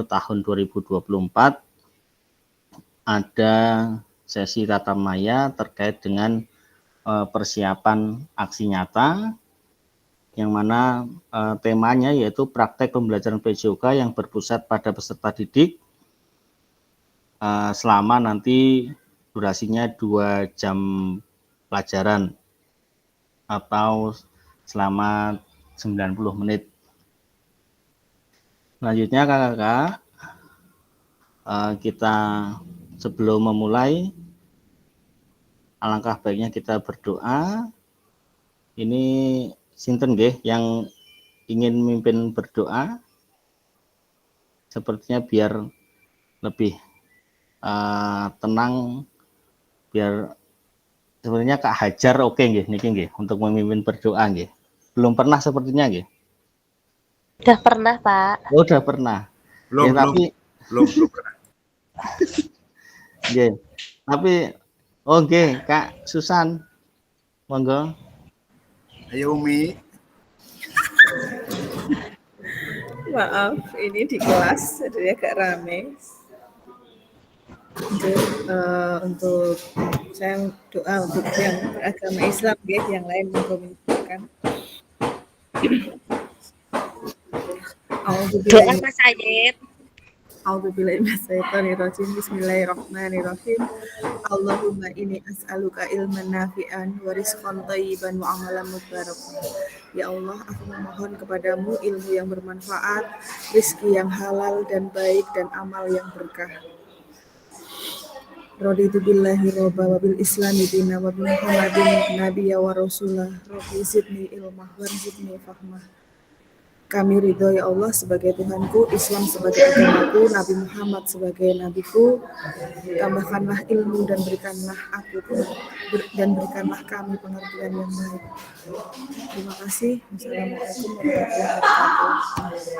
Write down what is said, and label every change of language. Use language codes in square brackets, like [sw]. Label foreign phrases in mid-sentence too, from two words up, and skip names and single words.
[id] tahun 2024, ada sesi tatap maya terkait dengan persiapan aksi nyata, yang mana temanya yaitu praktek pembelajaran PJOK yang berpusat pada peserta didik selama nanti durasinya 2 jam pelajaran atau selama 90 menit. Selanjutnya kakak-kakak, kita sebelum memulai, alangkah baiknya kita berdoa. Ini [jv] sinten nggih [id] yang ingin mimpin berdoa? Sepertinya biar lebih tenang, biar sebenarnya Kak Hajar oke [jv] nggih niki nggih [id] untuk memimpin berdoa nggih. Belum pernah sepertinya nggih. Udah pernah, Pak. Oh, udah pernah. Belum, Ya, tapi belum pernah. nggih. Tapi nggih, Kak Susan. Monggo. Ayo Umi. Maaf, ini di kelas jadi agak rame. Oke, untuk saya doa untuk yang beragama Islam ya, yang lain mengkomentarkan. Doa Mas Sayed. [ar] أعوذ بالله من الشيطان الرجيم. بسم الله الرحمن الرحيم. اللهم إني أسألك علماً نافعاً ورزقاً طيباً وعملاً مباركاً. يا الله, [id] aku memohon kepadamu ilmu yang bermanfaat, rizki yang halal dan baik, dan amal yang berkah. [ar] رضيت بالله رباً وبالإسلام ديناً وبمحمد نبياً ورسولاً. رب زدني علماً وارزقني فهماً. [id] Kami ridho [ar] يا الله [id] sebagai Tuhanku, Islam sebagai agamaku, Nabi Muhammad sebagai nabiku. Tambahkanlah ilmu dan berikanlah kami pengertian yang baik. [ar] Terima kasih. والسلام عليكم ورحمة الله وبركاته.